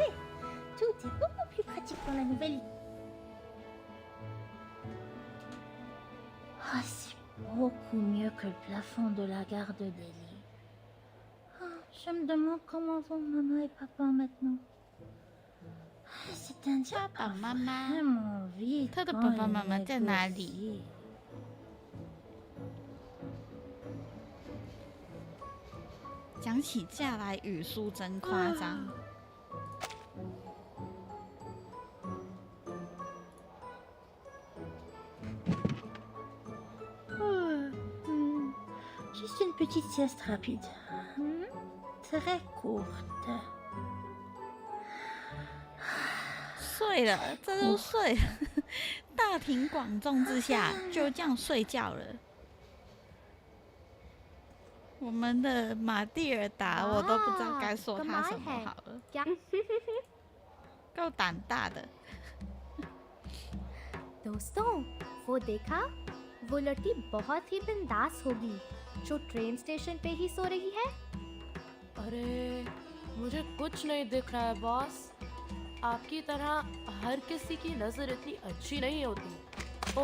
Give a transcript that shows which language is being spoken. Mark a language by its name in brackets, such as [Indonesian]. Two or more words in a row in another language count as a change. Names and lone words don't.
[French] Tout est beaucoup plus pratique dans la nouvelle. Ah, c'est beaucoup mieux que le plafond de la gare de Delhi. Oh, je me demande comment vont maman et papa maintenant. C'est un diable vraiment vite. [Chinese] 他的爸爸妈妈在哪里？讲起价来语速真夸张。 [French] Juste une petite sieste rapide. Très courte. [Chinese] 睡了，这就睡了。大庭广众之下就这样睡觉了。我们的玛蒂尔达，我都不知道该说他什么好了。够胆大的。 [Hindi] दोस्तों, वो देखा? वो लड़की बहुत ही बिंदास होगी, जो ट्रेन स्टेशन पे ही सो रही है। अरे, मुझे कुछ नहीं दिख रहा है बॉस। आपकी तरह हर किसी की नजर इतनी अच्छी नहीं होती।